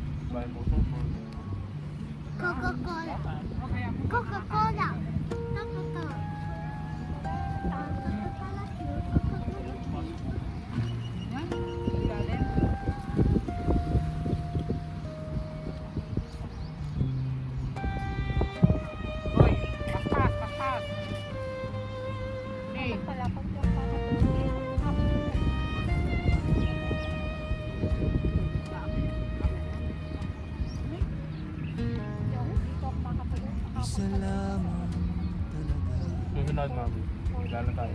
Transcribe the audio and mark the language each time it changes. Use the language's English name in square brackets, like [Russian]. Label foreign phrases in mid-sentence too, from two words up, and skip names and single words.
[Filipino] Bayan po ito. Coca-Cola. Coca-Cola. Hoy, paspas, paspas. Hey, Pala, pag Susunod, mami. Plano tayo.